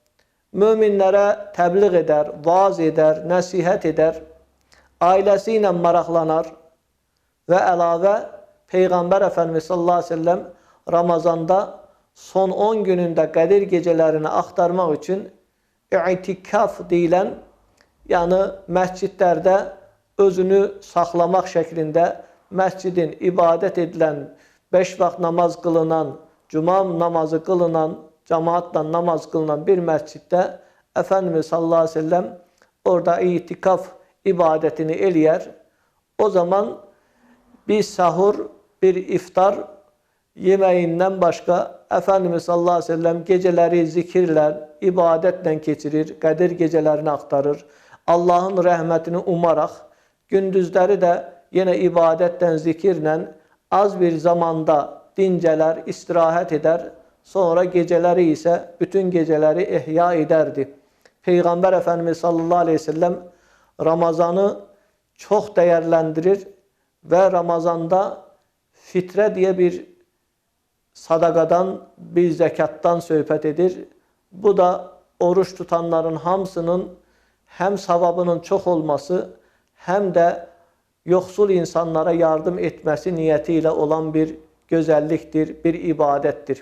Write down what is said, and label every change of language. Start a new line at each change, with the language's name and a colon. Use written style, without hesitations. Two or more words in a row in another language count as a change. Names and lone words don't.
Turkish: müminlere tebliğ eder, vaaz eder, nasihat eder, ailesiyle maraqlanar ve elave Peygamber Efendimiz
Arabic: sallallahu aleyhi ve sellem
Turkish: Ramazanda son 10 gününde Kadir gecelerini aktarmak için
Azerbaijani: itikaf deyilen, yani məscidlərdə özünü saxlamaq şəklində məscidin ibadet edilen, 5 vaxt namaz qılınan, cuma namazı qılınan, cemaatla namaz qılınan bir məsciddə Efendimiz
Arabic: sallallahu aleyhi ve sellem
Azerbaijani: orada itikaf ibadetini eləyər.
Turkish: O zaman bir sahur, bir iftar yemeğinden başka Efendimiz
Arabic: sallallahu aleyhi ve sellem
Turkish: geceleri zikirle, ibadetle geçirir, Kadir gecelerini aktarır.
Azerbaijani: Allah'ın rəhmətini umaraq, gündüzləri də yenə ibadətlə, zikirlə az bir zamanda dincələr, istirahət edər, sonra geceləri isə bütün geceləri ihya ederdi.
Turkish: Peygamber Efendimiz
Arabic: sallallahu aleyhi ve sellem
Turkish: Ramazanı çok değerlendirir ve Ramazanda fitre diye bir sadakadan, bir zekattan
Azerbaijani: söhbət edir.
Turkish: Bu da oruç tutanların hamısının hem savabının çok olması hem de yoksul insanlara yardım etmesi niyetiyle olan bir güzelliktir, bir ibadettir.